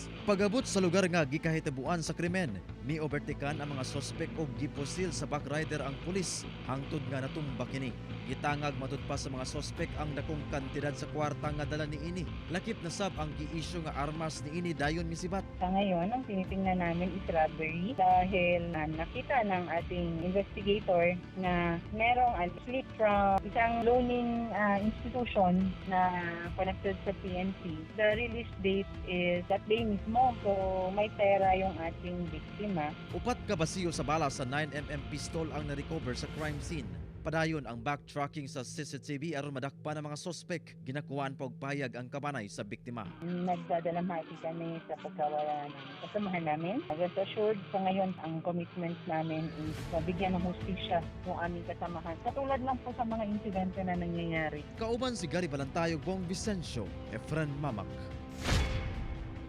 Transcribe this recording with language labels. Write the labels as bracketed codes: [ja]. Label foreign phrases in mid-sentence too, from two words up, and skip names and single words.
[ceb] Pagabot sa lugar nga gikahitabuan sa krimen, ni-overtaken ang mga suspect og gipusil sa backrider ang pulis hangtod nga natumba kini. Gitangag matud pa sa mga suspect ang dakong kantidad sa kwarta nga dala niini. Lakip na sab ang gi-issue nga armas niini dayon misibat. [tl] Sa ngayon, ang tinitingnan namin is robbery dahil nakita ng ating investigator na merong [en] slip from [tl] isang [en] loaning institution [tl] na connected sa PNP. [en] The release date is that day [tl] mismo, so may pera yung ating biktima. [ceb] Upat ka basiyo sa bala sa 9mm pistol ang na-recover sa [en] crime scene. [ceb] Padayon ang backtracking sa CCTV aron madakpan ang mga sospek. Ginakuhaan pa og pahayag ang kabanay sa biktima. [tl] Nagdadalamhati kami sa pagkawala ng kasamahan namin. [en] Rest assured, [tl] sa ngayon, ang commitment namin is mabigyan ng hustisya ng aming kasamahan. Katulad lang po sa mga insidente na nangyayari. [ceb] Kauban si Gary Balantayog, Bong Vicencio, Efren Mamak.